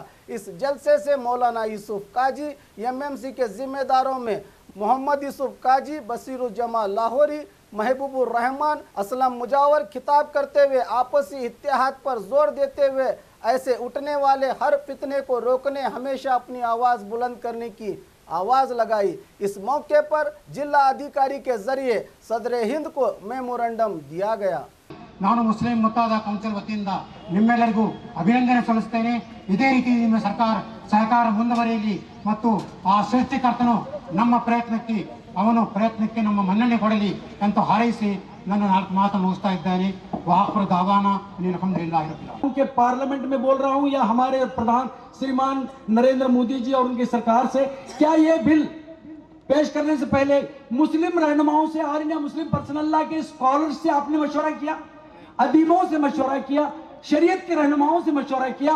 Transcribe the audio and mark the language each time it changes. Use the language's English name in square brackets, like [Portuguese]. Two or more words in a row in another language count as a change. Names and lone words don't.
[Urdu] اس جلسے سے مولانا یوسف قاضی، ایم ایم سی کے ذمہ داروں میں محمد یوسف قاضی، بصیرالجمال لاہوری، محبوب الرحمان، اسلم مجاور خطاب کرتے ہوئے آپسی اتحاد پر زور دیتے ہوئے ایسے اٹھنے والے ہر فتنے کو روکنے ہمیشہ اپنی آواز بلند کرنے کی آواز لگائی. اس موقع پر ضلع ادھیکاری کے ذریعے صدر ہند کو میمورنڈم دیا گیا. [Kannada] ನಾನು ಮುಸ್ಲಿಂ ಮುತ್ತಾದ ಕೌನ್ಸಿಲ್ ವತಿಯಿಂದ ನಿಮ್ಮೆಲ್ಲರಿಗೂ ಅಭಿನಂದನೆ ಸಲ್ಲಿಸುತ್ತೇನೆ। ಇದೇ ರೀತಿ ನಿಮ್ಮ ಸಹಕಾರ ಮುಂದುವರಿಯಲಿ ಮತ್ತು ಆ ಸೃಷ್ಟಿಕರ್ತನು ನಮ್ಮ ಪ್ರಯತ್ನಕ್ಕೆ ನಮ್ಮ ಮನ್ನಣೆ ಕೊಡಲಿ ಅಂತ ಹಾರೈಸಿ ನನ್ನ 4 ಮಾತು ಮುಗಿಸ್ತಾ ಇದ್ದೇನೆ। [Arabic] وآخر دعوانا الحمد لله رب العالمين. [Urdu] کہ پارلیمنٹ میں بول رہا ہوں یا ہمارے پردھان شریمان نریندر مودی جی اور ان کی سرکار سے، کیا یہ بل پیش کرنے سے پہلے مسلم رہنماؤں سے اور مسلم پرسنل لا کے اسکالرز سے آپ نے مشورہ کیا، ادیبوں سے مشورہ کیا، شریعت کے رہنماؤں سے مشورہ کیا?